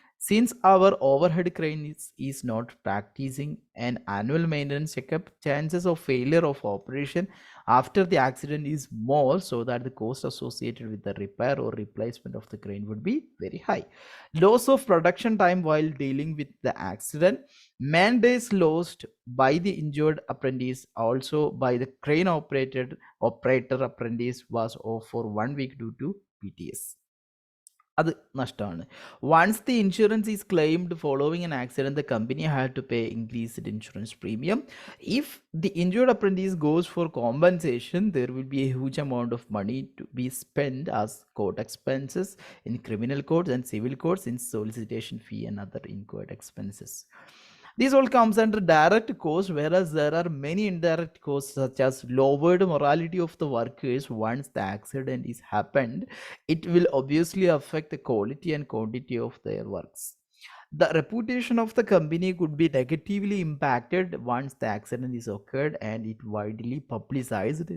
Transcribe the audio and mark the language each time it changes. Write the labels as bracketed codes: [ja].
[en] Since our overhead crane is not practicing an annual maintenance checkup, chances of failure of operation after the accident is more, so that the cost associated with the repair or replacement of the crane would be very high. Loss of production time while dealing with the accident. Man days lost by the injured apprentice, also by the crane operator apprentice, was off for 1 week due to PTS. [ml] അത് നഷ്ടമാണ്. [en] Once the insurance is claimed following an accident, the company had to pay increased insurance premium. If the injured apprentice goes for compensation, there will be a huge amount of money to be spend as court expenses in criminal courts and civil courts, in solicitation fee and other incurred expenses. These all comes under direct cost, whereas there are many indirect costs such as lowered morality of the workers. Once the accident is happened, it will obviously affect the quality and quantity of their works. The reputation of the company could be negatively impacted once the accident is occurred and it widely publicized.